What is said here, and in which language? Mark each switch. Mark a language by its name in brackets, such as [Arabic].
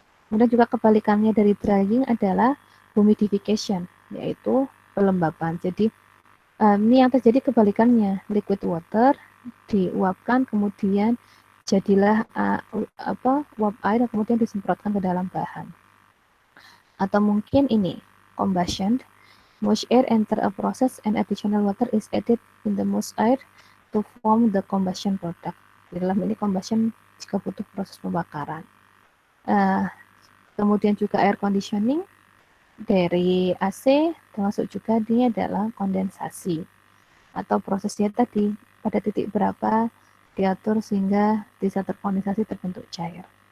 [Indonesian] Kemudian juga kebalikannya dari drying adalah humidification, yaitu pelembapan. Jadi ini yang terjadi kebalikannya, liquid water diuapkan, kemudian jadilah uap air yang kemudian disemprotkan ke dalam bahan. Atau mungkin ini, [English] combustion, moist air enter a process and additional water is added in the moist air to form the combustion product. [Indonesian] Di dalam ini combustion jika butuh proses pembakaran. Kemudian juga air conditioning dari AC, termasuk juga ini adalah kondensasi. Atau prosesnya tadi pada titik berapa diatur sehingga di saat terkondensasi terbentuk cair.